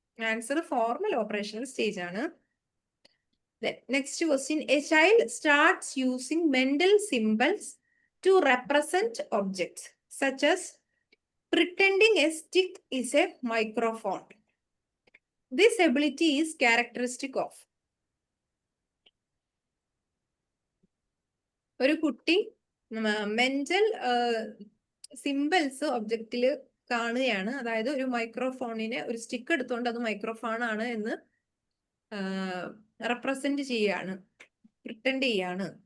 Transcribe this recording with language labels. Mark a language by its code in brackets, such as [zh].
[en] answer formal operational stage [ml] ആണ്. [en] Next question, a child starts using mental symbols to represent objects such as pretending a stick is a microphone. This ability is characteristic of. [ml] ഒരു കുട്ടി mental symbols ഒബ്ജക്റ്റിൽ കാണുകയാണ്, അതായത് ഒരു മൈക്രോഫോണിനെ ഒരു stick എടുത്തുകൊണ്ട് അത് microphone ആണ് എന്ന് റെപ്രസെന്റ് ചെയ്യാണ്, പ്രിറ്റൻഡ് ചെയ്യാണ്.